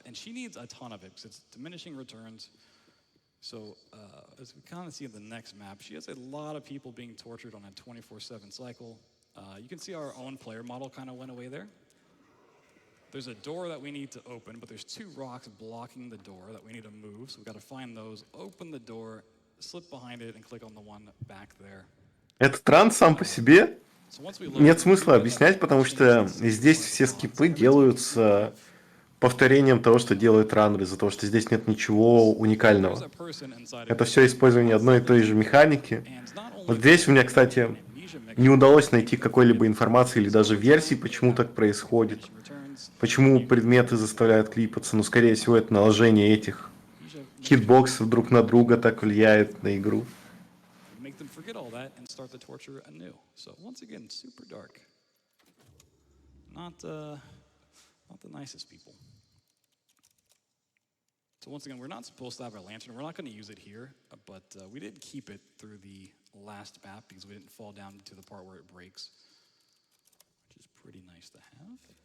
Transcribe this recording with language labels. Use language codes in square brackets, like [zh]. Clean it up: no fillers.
[en] And she needs a ton of it because it's diminishing returns. So as we kind of see in the next map, she has a lot of people being tortured on a 24/7 cycle. You can see our own player model kind of went away there. There's a door that we need to open, but there's 2 rocks blocking the door that we need to move. So we've got to find those, open the door, slip behind it, and click on the one back there. [ru] Этот транс сам по себе нет смысла объяснять, потому что здесь все скипы делаются повторением того, что делает раннер, из-за того, что здесь нет ничего уникального. Это все использование одной и той же механики. Вот здесь у меня, кстати, не удалось найти какой-либо информации или даже версии, почему так происходит. Почему предметы заставляют клипаться. Ну, скорее всего, это наложение этих хитбоксов друг на друга так влияет на игру. [en] Make them forget all that and start the torture anew. So once again, super dark. Not the nicest people. So once again, we're not supposed to have our lantern. We're not going to use it here, but we did keep it through the last map because we didn't fall down to the part where it breaks, which is pretty nice to have.